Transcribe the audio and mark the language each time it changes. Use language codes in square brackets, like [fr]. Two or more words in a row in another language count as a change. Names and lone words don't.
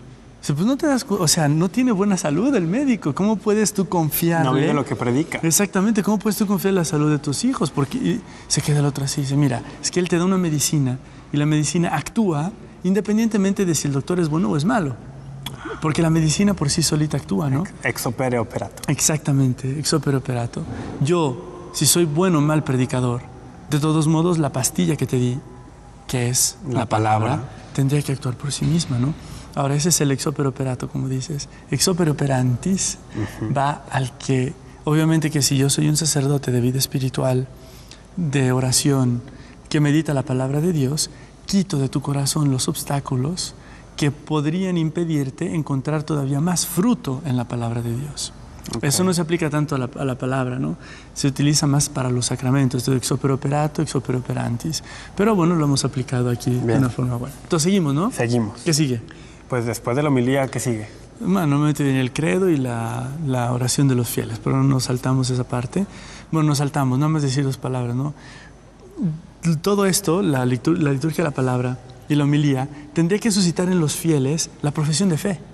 [es] Dice, pues no te das cuenta, o sea, no tiene buena salud el médico. ¿Cómo puedes tú confiarle? No vive lo que predica. Exactamente, ¿cómo puedes tú confiar en la salud de tus hijos? Porque se queda el otro así, dice, mira, es que él te da una medicina y la medicina actúa independientemente de si el doctor es bueno o es malo. Porque la medicina por sí solita actúa, ¿no? [la] Ex opere operato. Exactamente, ex opere operato. [es] Yo, si soy bueno o mal predicador, de todos modos la pastilla que te di, que es la palabra, tendría que actuar por sí misma, ¿no? Ahora, ese es el [la] ex opere operato, [es] como dices. [la] Ex opere operantis [es] va al que, obviamente que si yo soy un sacerdote de vida espiritual, de oración, que medita la palabra de Dios, quito de tu corazón los obstáculos que podrían impedirte encontrar todavía más fruto en la palabra de Dios. Okay. Eso no se aplica tanto a la palabra, ¿no? Se utiliza más para los sacramentos, de [la] ex opere operato, ex opere operantis. [es] Pero bueno, lo hemos aplicado aquí de una forma buena. Entonces seguimos, ¿no? Seguimos. ¿Qué sigue? Pues después de la homilía, ¿qué sigue? Bueno, normalmente viene el credo y la oración de los fieles, pero no nos saltamos esa parte. Bueno, nos saltamos, nada más decir 2 palabras, ¿no? Todo esto, la liturgia de la palabra y la homilía, tendría que suscitar en los fieles la profesión de fe.